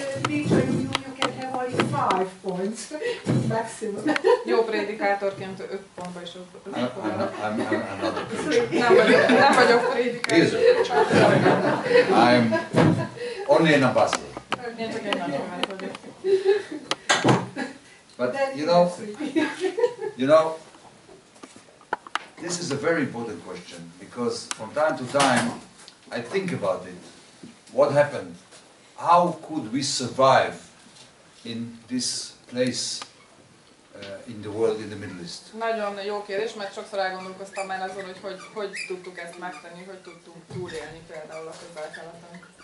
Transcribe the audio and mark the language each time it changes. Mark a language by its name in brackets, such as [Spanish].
[English] You can have only 5 points maximum. [Hungarian] Jó prédikátorként 5 pontba is [English] I'm not a preacher. [Hungarian] Nem vagyok prédikátor. [English] He is a preacher. I'm only an ambassador. [Hungarian] Én csak egy nagykövet vagyok. [English] But you know, this is a very important question because from time to time I think about it. What happened? How could we survive in this place in the world, in the Middle East? [Hungarian] Nagyon jó kérdés, mert sokszor elgondolkoztam már azon, hogy tudtuk ezt megtenni, hogy tudtunk túlélni például a Közel-Keleten.